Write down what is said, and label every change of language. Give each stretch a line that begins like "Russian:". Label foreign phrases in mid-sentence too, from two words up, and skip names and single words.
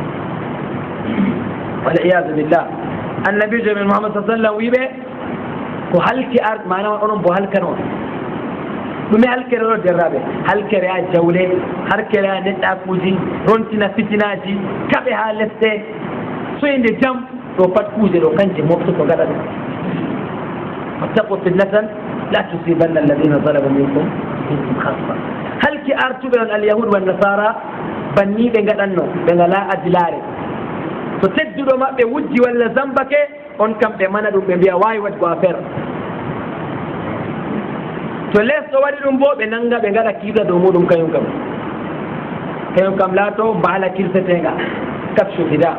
Arabic: والعياذ بالله
Fula: annabijo men Muhammad sallam wiɓe ko halki manama onon bo halkano ɗume halkere ɗo derraɓe halkere ha jawle halkere ha neɗɗakuji rontina fitinaji kaɓe ha leste soyde jam ɗo pat kuje ɗo kanje moftu ko gaɗa ɗum
Arabic: واتقوا فتنة لا تصيبن الذين ظلموا منكم خاصة
Fula: halki artuɓe on
Arabic: اليهود والنصارى
Fula: banni ɓe gaɗanno ɓe ngala adilare so tedduɗo maɓɓe wujji walla zambake on kam ɓe mana ɗum ɓe mbiya wawi waɗi ko affaire to lesɗo waɗi ɗum bo ɓe nanga ɓe gaɗa kiita dow muɗum kañum kam laato mbaala kirsetenga kapsu hida